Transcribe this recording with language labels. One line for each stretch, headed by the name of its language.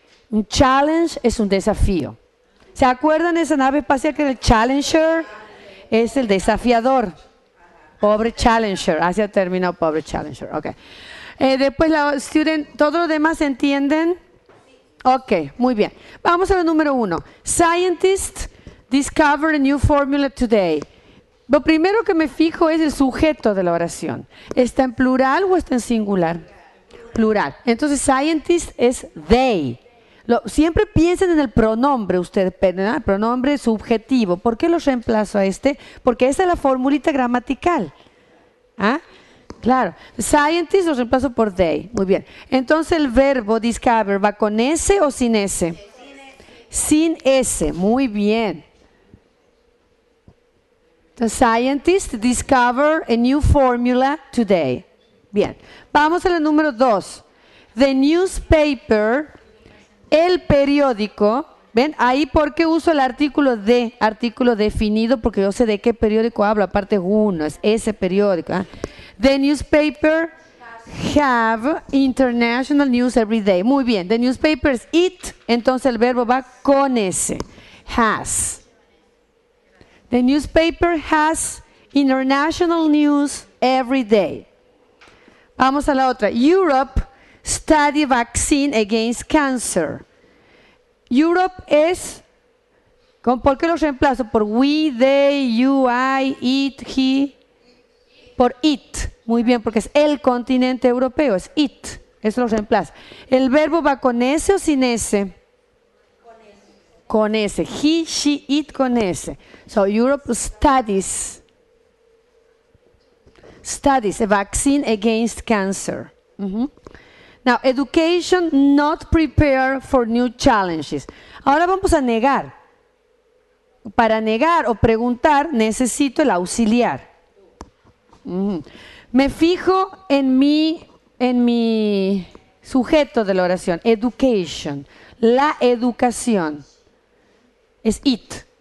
Spanish: Un challenge es un desafío. ¿Se acuerdan de esa nave espacial que era el Challenger? Es el desafiador. Pobre Challenger. Así ha terminado pobre Challenger.
English: Okay.
Spanish: Después la student, ¿todo lo demás entienden? Ok, muy bien. Vamos a la número 1.
English: Scientists discover a new formula today.
Spanish: Lo primero que me fijo es el sujeto de la oración. ¿Está en plural o está en singular? Plural. Entonces, scientists es they. Siempre piensen en el pronombre ustedes, ¿verdad? El pronombre subjetivo. ¿Por qué lo reemplazo a este? Porque esa es la formulita gramatical. Claro, scientists lo reemplazo por they. Muy bien. Entonces el verbo discover va con S o sin S. Sin S. Muy bien.
English: The scientists discover a new formula today.
Spanish: Bien, vamos a la número 2.
English: The newspaper,
Spanish: el periódico. ¿Ven? Ahí, ¿por qué uso el artículo de? Artículo definido, porque yo sé de qué periódico hablo. Aparte, uno, es ese periódico. ¿Eh?
English: The newspaper have international news every day.
Spanish: Muy bien,
English: the newspaper
Spanish: es it, entonces el verbo va con ese.
English: Has. The newspaper has international news every day.
Spanish: Vamos a la otra.
English: Europe study vaccine against cancer.
Spanish: Europe es, ¿por qué lo reemplazo? Por we, they, you, I, it, he. Por it. Muy bien, porque es el continente europeo, es it. Eso lo reemplaza. ¿El verbo va con ese o sin ese? Con ese. He, she, it con ese.
English: So Europe studies a vaccine against cancer. Now, education not prepared for new challenges.
Spanish: Ahora vamos a negar. Para negar o preguntar necesito el auxiliar. Me fijo en mi sujeto de la oración. Education. La educación. Es it.